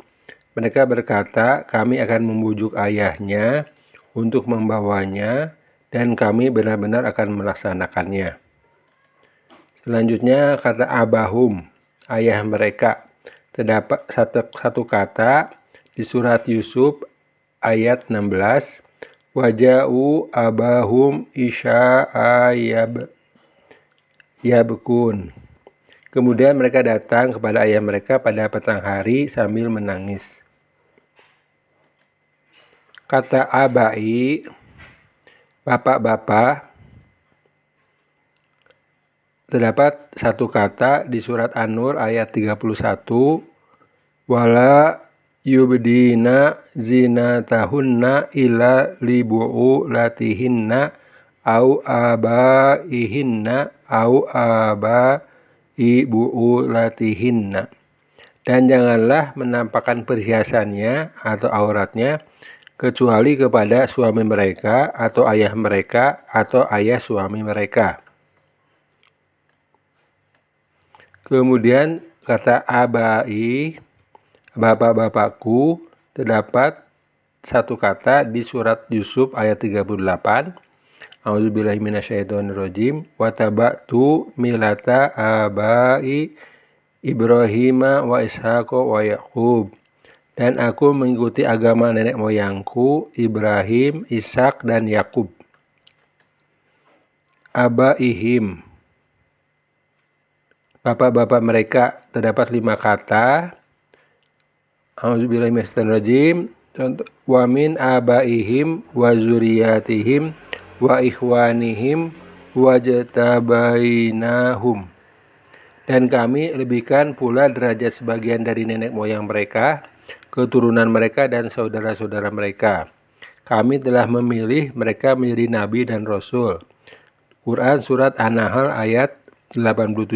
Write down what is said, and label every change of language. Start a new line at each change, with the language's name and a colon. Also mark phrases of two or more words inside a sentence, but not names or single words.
Indonesian: Mereka berkata, kami akan membujuk ayahnya untuk membawanya dan kami benar-benar akan melaksanakannya. Selanjutnya kata abahum, ayah mereka, terdapat satu kata di surat Yusuf ayat 16.
Arabic: وجاءوا أباهم عشاء يبكون.
Indonesian: Kemudian mereka datang kepada ayah mereka pada petang hari sambil menangis. Kata abai, bapak-bapak, terdapat satu kata di surat An-Nur ayat 31.
Arabic: ولا يبدين زينتهن إلا لبعولتهن أو آبائهن أو آباء بعولتهن.
Indonesian: Dan janganlah menampakkan perhiasannya atau auratnya kecuali kepada suami mereka atau ayah mereka atau ayah suami mereka. Kemudian kata abai, bapak-bapakku, terdapat satu kata di surat Yusuf ayat 38.
Arabic: أعوذ بالله من الشيطان الرجيم. واتبعت ملة آبائي إبراهيم وإسحاق ويعقوب.
Indonesian: Dan aku mengikuti agama nenek moyangku Ibrahim, Ishak, dan Yakub. abaihim, bapak-bapak mereka, terdapat 5 kata.
Arabic: أعوذ بالله من الشيطان الرجيم. ومن آبائهم وذرياتهم وإخوانهم واجتبيناهم.
Indonesian: Dan kami lebihkan pula derajat sebagian dari nenek moyang mereka, keturunan mereka dan saudara-saudara mereka. Kami telah memilih mereka menjadi nabi dan rasul. Quran Surat An-Nahl ayat 87.